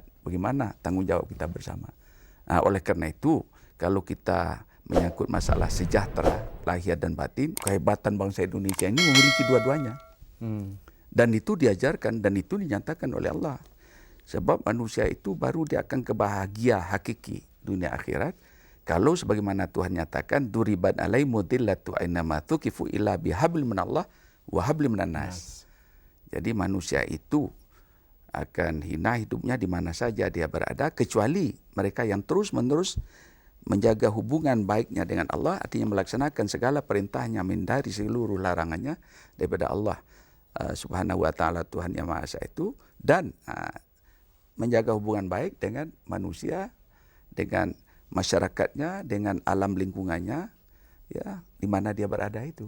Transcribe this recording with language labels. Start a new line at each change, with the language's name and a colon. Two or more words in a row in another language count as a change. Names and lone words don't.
Indonesian: Bagaimana tanggung jawab kita bersama. Nah, oleh karena itu, kalau kita menyangkut masalah sejahtera, lahir dan batin, kehebatan bangsa Indonesia ini memiliki dua-duanya. Dan itu diajarkan dan itu dinyatakan oleh Allah. Sebab manusia itu baru dia akan kebahagia hakiki dunia akhirat. Kalau sebagaimana Tuhan nyatakan,
Arabic: ضربت عليهم الذلة أينما ثقفوا إلا بحبل من الله وحبل من الناس.
Indonesian: Jadi manusia itu akan hina hidupnya di mana saja dia berada, kecuali mereka yang terus-menerus menjaga hubungan baiknya dengan Allah, artinya melaksanakan segala perintahnya, menghindari seluruh larangannya daripada Allah
Arabic: سبحانه وتعالى,
Indonesian: Tuhan yang Maha Esa itu, dan menjaga hubungan baik dengan manusia, dengan masyarakatnya, dengan alam lingkungannya, ya, di mana dia berada itu.